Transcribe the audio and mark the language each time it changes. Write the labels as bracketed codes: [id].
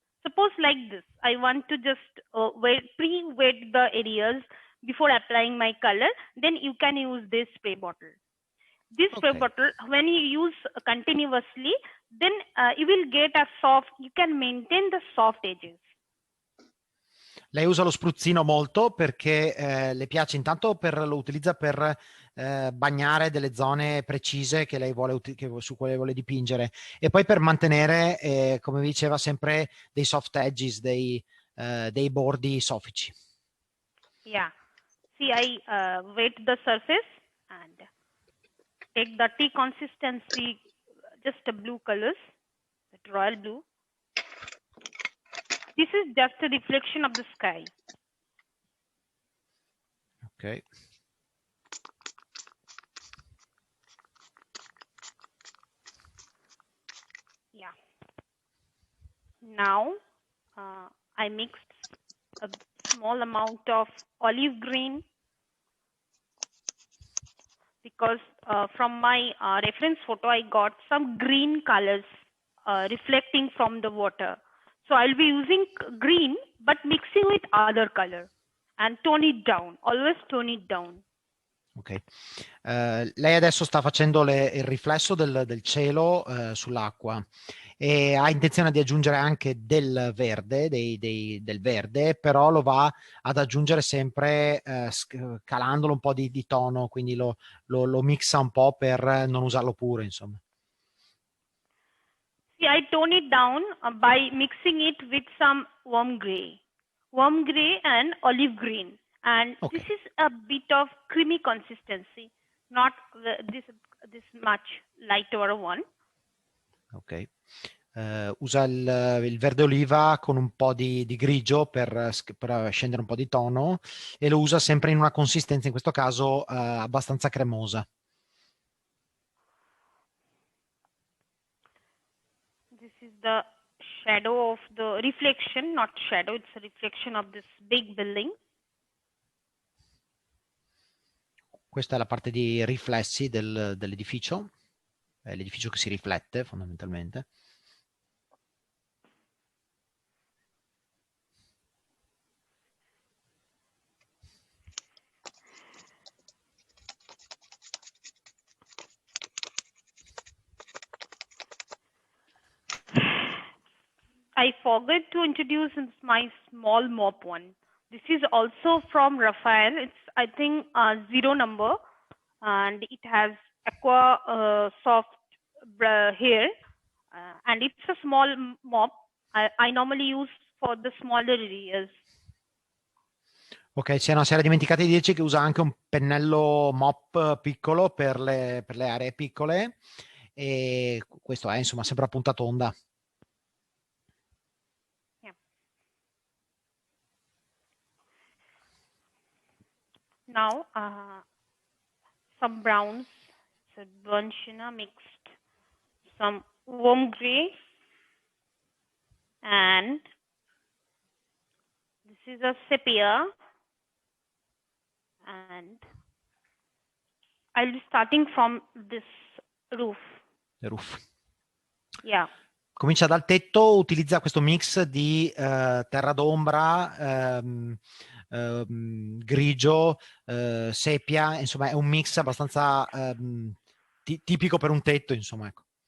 [en] Suppose like this, I want to just pre-wet the areas before applying my color, then you can use this spray bottle. This spray bottle, when you use continuously, then you will get you can maintain the soft edges. [it] Lei usa lo spruzzino molto perché le piace intanto lo utilizza per bagnare delle zone precise che lei vuole su quale vuole dipingere, e poi per mantenere, come vi diceva, sempre dei soft edges, dei bordi soffici. [en] Yeah. See, I wet the surface and take the tea consistency, just a blue colors, that royal blue. This is just a reflection of the sky. Okay. Yeah. Now I mixed a small amount of olive green, because from my reference photo I got some green colors reflecting from the water. So I'll be using green but mixing with other color and tone it down, always tone it down. [it] Ok, lei adesso sta facendo il riflesso del cielo sull'acqua e ha intenzione di aggiungere anche del verde, del verde, però lo va ad aggiungere sempre calandolo un po' di tono, quindi lo mixa un po' per non usarlo pure, insomma. [en] See, I tone it down by mixing it with some warm gray and olive green. And this is a bit of creamy consistency, not this much lighter one. [it] Ok. Usa il verde oliva con un po' di grigio per scendere un po' di tono, e lo usa sempre in una consistenza, in questo caso abbastanza cremosa. [en] This is the shadow of the reflection, not shadow, it's a reflection of this big building. [it] Questa è la parte di riflessi dell'edificio, è l'edificio che si riflette fondamentalmente. [en] I forgot to introduce my small mop one. This is also from Raphael. It's, I think, 0 number, and it has aqua soft hair, and it's a small mop. I normally use for the smaller areas. [it] Ok, si era dimenticata di dirci che usa anche un pennello mop piccolo per le aree piccole, e questo è insomma sempre a punta tonda. [en] Now, some browns, so burnt sienna mixed, some warm gray, and this is a sepia, and I'll be starting from this roof. The roof. Yeah. [it] Comincia dal tetto, utilizza questo mix di terra d'ombra, grigio, sepia, insomma è un mix abbastanza tipico per un tetto, insomma, ecco.